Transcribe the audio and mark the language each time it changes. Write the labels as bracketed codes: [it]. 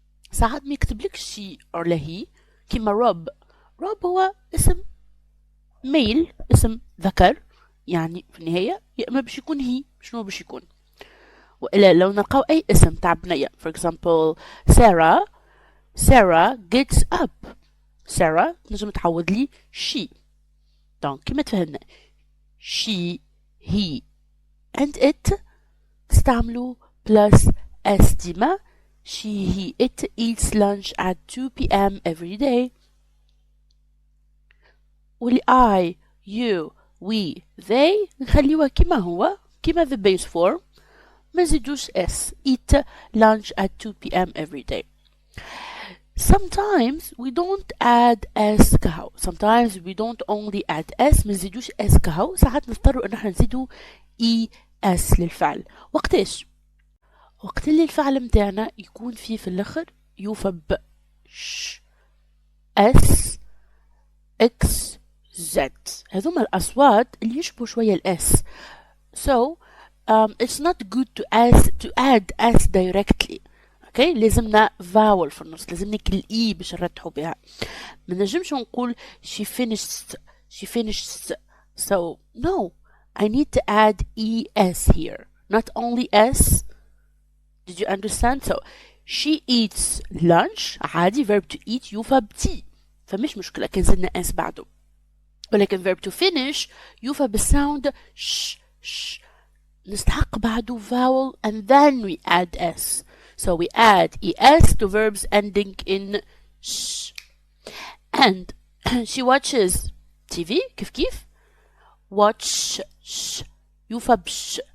[ar] ساعات ما يكتبلك شي ولا هي كيما روب. روب هو اسم ميل، اسم ذكر، يعني في النهاية يا إما باش يكون هي شنو باش يكون. وإلا لو نلقاو أي اسم تاع بنية [en] for example Sarah gets up. [ar] Sarah نجم تعوض لي she. دونك كيما تفهمنا she he and it تستعملوا plus s ديما. [en] She he it eats lunch at 2 p.m. every day. [ar] واللي I you we they نخليوها كيما هو كيما the base form ما نزيدوش s. [en] eat lunch at 2 p.m. every day. Sometimes we don't add s كهو. Sometimes we don't only add s [ar] ما نزيدوش s كهو. ساعات نضطروا ان احنا نزيدو es للفعل. وقتاش؟ وقت اللي الفعل متاعنا يكون فيه في الاخر يوفى ب ش اس اكس زد. هذوما الاصوات اللي يشبهوا شويه الاس. [en] So it's not good to add s directly. [ar] اوكي لازمنا vowel في النص، لازمنا كل اي باش نرتحوا بها. ما نجمش نقول [en] she finished so no, I need to add es here, not only s. Did you understand? So she eats lunch [ar] عادي verb to eat يوفى بتي، فمش مشكلة كان زدنا اس بعده. ولكن verb to finish يوفى بالساوند ش نستحق بعده vowel [en] and then we add s. So we add es to verbs ending in sh. And she watches TV كيف watch sh يوفى بش.